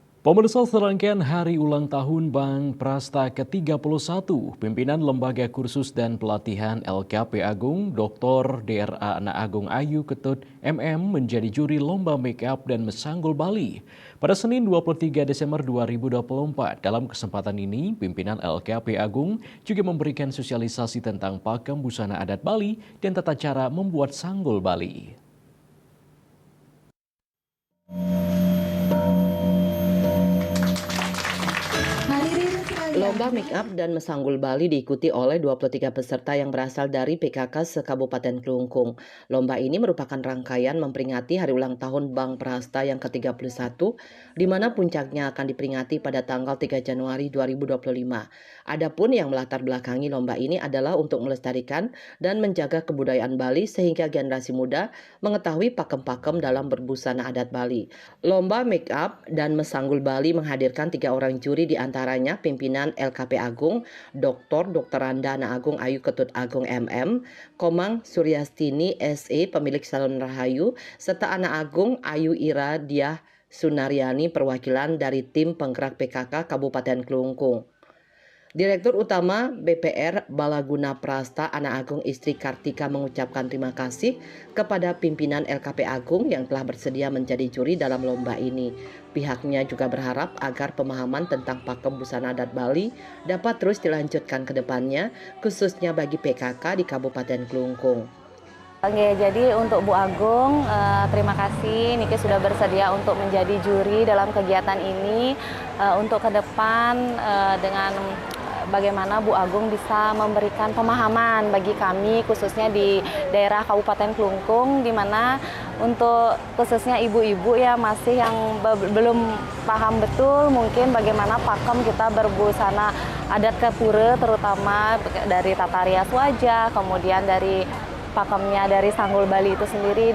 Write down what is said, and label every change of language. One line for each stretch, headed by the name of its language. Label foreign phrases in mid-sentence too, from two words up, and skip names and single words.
Indonesian: Pemirsa, serangkaian hari ulang tahun Bank Prasta ke-31, pimpinan Lembaga Kursus dan Pelatihan LKP Agung, Dr. DRA Anak Agung Ayu Ketut MM menjadi juri lomba
English: make up
Indonesian: dan mesanggul Bali. Pada Senin 23 Desember 2024, dalam kesempatan ini, pimpinan LKP Agung juga memberikan sosialisasi tentang pakem busana adat Bali dan tata cara membuat sanggul Bali. Lomba
English: make up
Indonesian: dan mesanggul Bali diikuti oleh 23 peserta yang berasal dari PKK se-Kabupaten Klungkung. Lomba ini merupakan rangkaian memperingati hari ulang tahun Bank Prasta yang ke-31, di mana puncaknya akan diperingati pada tanggal 3 Januari 2025. Adapun yang melatar belakangi lomba ini adalah untuk melestarikan dan menjaga kebudayaan Bali sehingga generasi muda mengetahui pakem-pakem dalam berbusana adat Bali. Lomba
English: make up
Indonesian: dan mesanggul Bali menghadirkan 3 orang juri, diantaranya pimpinan LKP Agung, Dr. Randa Anak Agung Ayu Ketut Agung MM, Komang Suryastini SE pemilik Salon Rahayu, serta Anak Agung Ayu Ira Diah Sunaryani perwakilan dari tim penggerak PKK Kabupaten Klungkung. Direktur Utama BPR Balaguna Prasta Anak Agung Istri Kartika mengucapkan terima kasih kepada pimpinan LKP Agung yang telah bersedia menjadi juri dalam lomba ini. Pihaknya juga berharap agar pemahaman tentang pakem busana adat Bali dapat terus dilanjutkan ke depannya, khususnya bagi PKK di Kabupaten Klungkung. Oke, jadi untuk Bu Agung, terima kasih Niki sudah bersedia untuk menjadi juri dalam kegiatan ini. Untuk ke depan dengan bagaimana Bu Agung bisa memberikan pemahaman bagi kami khususnya di daerah Kabupaten Klungkung, di mana untuk khususnya ibu-ibu ya masih yang belum paham betul mungkin bagaimana pakem kita berbusana adat Kepura, terutama dari tata rias wajah, kemudian dari pakemnya dari sanggul Bali itu sendiri.